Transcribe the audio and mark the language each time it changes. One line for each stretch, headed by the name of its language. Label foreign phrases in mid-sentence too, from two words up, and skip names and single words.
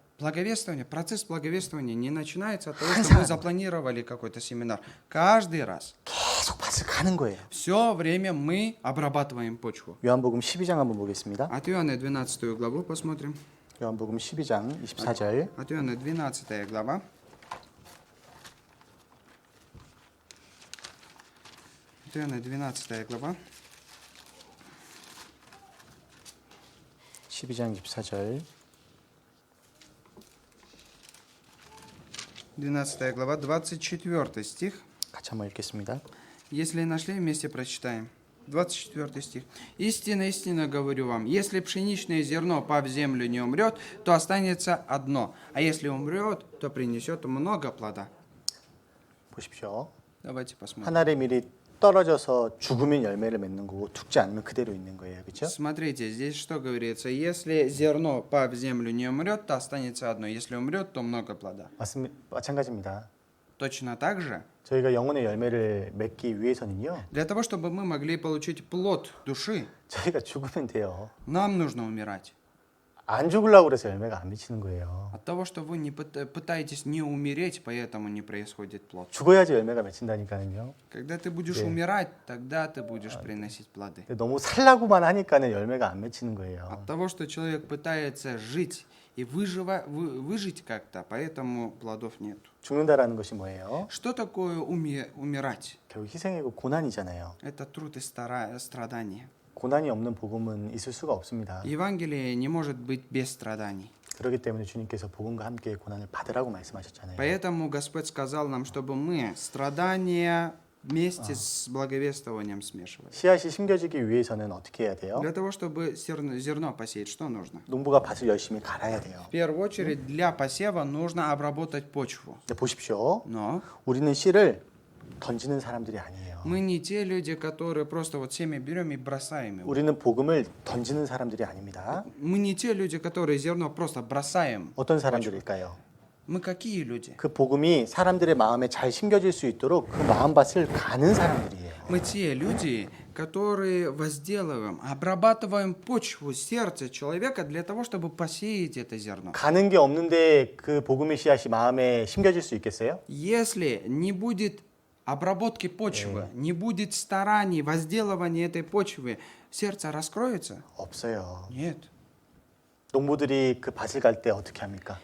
Russian: Благовествование, процесс благовествования не начинается от того,
Korean: 항상
Russian: что мы
Korean: 하는
Russian: запланировали какой-то семинар. Каждый раз,
Korean: 계속 밭을 가는 거예요.
Russian: все время мы обрабатываем почву.
Korean: 요한복음 12장 한번 보겠습니다.
Russian: От Иоанна 12 главу посмотрим.
Korean: 요한복음 12장 24절.
Russian: От Иоанна 12 глава. От Иоанна 12 глава.
Korean: 12장 24절.
Russian: 12 глава, 24 стих.
Korean: 같이 한번 읽겠습니다.
Russian: Если нашли, вместе прочитаем. 24 стих. «Истинно, истинно говорю вам, если пшеничное зерно, пав в землю, не умрет, то останется одно, а если умрет, то принесет много плода».
Korean: 보십시오.
Russian: Давайте посмотрим.
Korean: 한 알의 밀이 떨어져서 죽으면 열매를 맺는 거고 죽지 않으면 그대로 있는 거예요. 그렇죠?
Russian: Смотрите, здесь что говорится? Если зерно, пав в землю, не умрет, то останется одно. Если умрет, то много плода.
Korean: 마찬가지입니다.
Russian: Точно так же,
Korean: 저희가 영혼의 열매를 맺기 위해서는요.
Russian: для того, чтобы мы могли получить плод души,
Korean: 저희가 죽으면 돼요.
Russian: нам нужно умирать.
Korean: 안 죽으려고 그래서 열매가 안 맺히는 거예요.
Russian: От того, что вы не пытаетесь не умереть, поэтому не происходит плод.
Korean: 죽어야지 열매가 맺힌다니까요.
Russian: Когда ты будешь
Korean: 네.
Russian: умирать, тогда ты будешь приносить плоды.
Korean: 근데 너무 살라고만 하니까는 열매가 안 맺히는 거예요.
Russian: От того, что человек пытается жить и выжить как-то, поэтому плодов нет.
Korean: 죽는다라는 것이 뭐예요?
Russian: Что такое умирать?
Korean: 결국 희생이고 고난이잖아요.
Russian: Это труд и страдания.
Korean: 고난이 없는 복음은 있을 수가 없습니다.
Russian: Евангелие не может быть без страданий.
Korean: 그렇기 때문에 주님께서 복음과 함께 고난을 받으라고 말씀하셨잖아요.
Russian: Поэтому Господь сказал нам, чтобы мы страдания вместе с благовествованием смешивали.
Korean: 씨앗이 심겨지기 위해서는 어떻게 해야 돼요?
Russian: Для того, чтобы зерно посеять, что нужно?
Korean: 농부가 밭을 열심히 갈아야 돼요.
Russian: В первую очередь, для посева нужно обработать почву.
Korean: 근데 보십시오.
Russian: Но
Korean: 우리는 씨를 던지는 사람들이 아니에요.
Russian: мы не те люди, которые просто вот семя берем и бросаем его.
Korean: 우리는 복음을 던지는 사람들이 아닙니다.
Russian: Мы не те люди, которые зерно просто бросаем.
Korean: 어떤 사람들일까요?
Russian: Мы какие люди?
Korean: 그 복음이 사람들의 마음에 잘 심겨질 수 있도록 그 마음밭을 가는 사람들이에요.
Russian: Мы те люди, которые возделываем, обрабатываем почву, сердце человека для того, чтобы посеять это зерно.
Korean: 가는 게 없는데 그 복음의 씨앗이 마음에 심겨질 수 있겠어요?
Russian: Если не будет обработки почвы, не будет стараний, возделывания этой почвы, сердце раскроется?
Korean: 없어요.
Russian: Нет.
Korean: 농부들이 그 밭을 갈 때 어떻게 합니까?